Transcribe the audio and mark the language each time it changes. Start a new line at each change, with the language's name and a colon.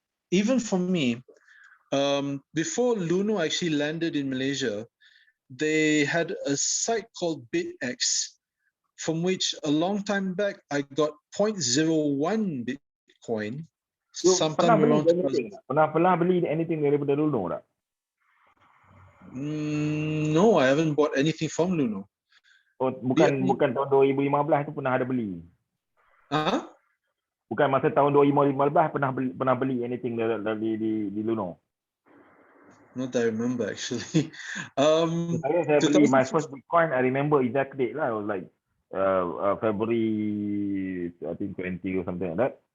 English: Even for me, before Luno actually landed in Malaysia, they had a site called BitX, from which a long time back I got 0.01 Bitcoin. Sometime around
Malay: pernah beli anything daripada Luno tak?
English: No, I haven't bought anything from Luno.
Malay: Oh, bukan tahun 2015 tu pernah ada beli. Bukan masa tahun 2015 pernah beli anything dari di Luno.
English: Not that I remember actually.
Malay: Saya beli
English: my first Bitcoin, I remember exact date lah. It was like February I think 20 or something like that.